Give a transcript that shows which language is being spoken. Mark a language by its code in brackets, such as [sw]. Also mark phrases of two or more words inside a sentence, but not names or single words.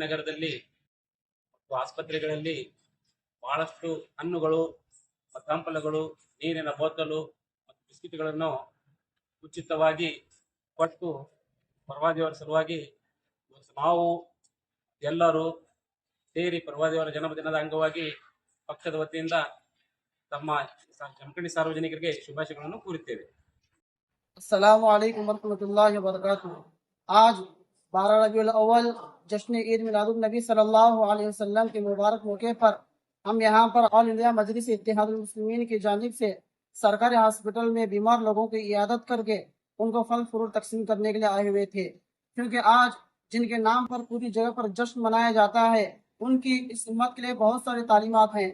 [kn] ನಗರದಲ್ಲಿ ಮತ್ತು ಆಸ್ಪತ್ರೆಗಳಲ್ಲಿ ಬಹಳಷ್ಟು ಹಣ್ಣುಗಳು ಮತ್ತು ಹಂಪಲುಗಳು, ನೀರಿನ ಬೋತಲು ಮತ್ತು ಬಿಸ್ಕಿಟ್ಗಳನ್ನು ಉಚಿತವಾಗಿ ಕೊಟ್ಟು ಪ್ರವಾದಿಯವರ ಸಲುವಾಗಿ ನಾವು ಎಲ್ಲರೂ ಸೇರಿ ಪ್ರವಾದಿಯವರ ಜನ್ಮದಿನದ ಅಂಗವಾಗಿ ಪಕ್ಷದ ವತಿಯಿಂದ ತಮ್ಮ ಜಮಖಂಡಿ ಸಾರ್ವಜನಿಕರಿಗೆ ಶುಭಾಶಯಗಳನ್ನು ಕೋರುತ್ತೇವೆ. [ar] السلام عليكم ورحمة الله وبركاته. [hi] आज 12 रबीउल अव्वल जश्न ईद मिलादुन नबी [ar] صلى الله عليه وسلم [hi] के मुबारक मौके पर हम यहाँ पर ऑल इंडिया मजलिस इत्तेहादुल मुस्लिमीन की जानिब से सरकारी हॉस्पिटल में बीमार लोगों की इयादत करके उनको फल फ्रूट तकसीम करने के लिए आए हुए थे, क्योंकि आज जिनके नाम पर पूरी जगह पर जश्न मनाया जाता है उनकी इस उम्मत के लिए बहुत सारी तालीमात हैं।